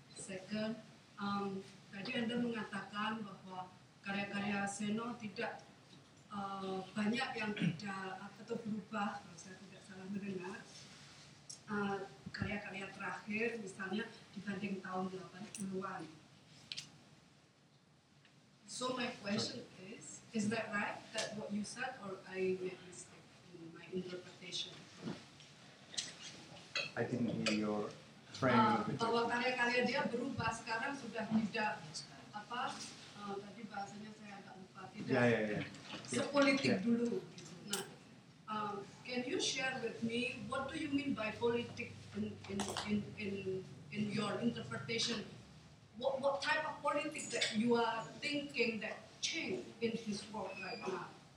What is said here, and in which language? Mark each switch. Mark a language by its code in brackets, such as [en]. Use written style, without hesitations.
[id] Second, tadi Anda mengatakan bahwa karya-karya Seno tidak banyak yang tidak atau berubah, kalau saya tidak salah mendengar, karya-karya terakhir misalnya dibanding tahun 80-an. [en] So my question is that right, that what you said, or I made mistake? Interpretation. I didn't hear your frame. [id] Bahwa karya-karya dia berubah sekarang sudah tidak apa? Tadi bahasanya saya agak lupa. Tidak. Sepolitik dulu. Gitu. [en] Nah, can you share with me what do you mean by politik in your interpretation? What type of politik that you are thinking that change in his work right now?